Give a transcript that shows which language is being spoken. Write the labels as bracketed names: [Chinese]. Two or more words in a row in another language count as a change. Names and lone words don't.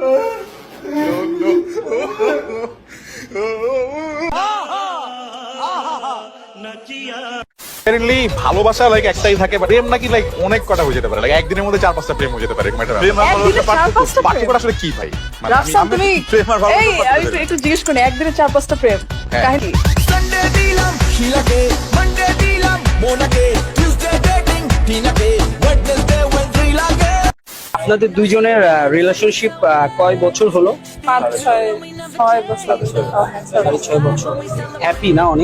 [Bangla] ভালোবাসা লাইক একটাই থাকে, প্রেম নাকি লাইক অনেক কটা হয়ে যেতে পারে, লাইক একদিনের মধ্যে 4-5টা প্রেম হয়ে যেতে পারে। পার্থক্য আসলে কি ভাই? রাফসান তুমি প্রেম আর ভালোবাসা এই একটু জিজ্ঞেস করি, একদিনে 4-5টা প্রেম কাহিনী? [English] Sunday dilam Shilake, Monday dilam Monake, Tuesday dating Tinake, Wednesday Wednesday lage. [Bangla] আপনাদের দুইজনের রিলেশনশিপ কয় বছর হলো? 5-6 বছর। 6 বছর। হ্যাপি না অনেক?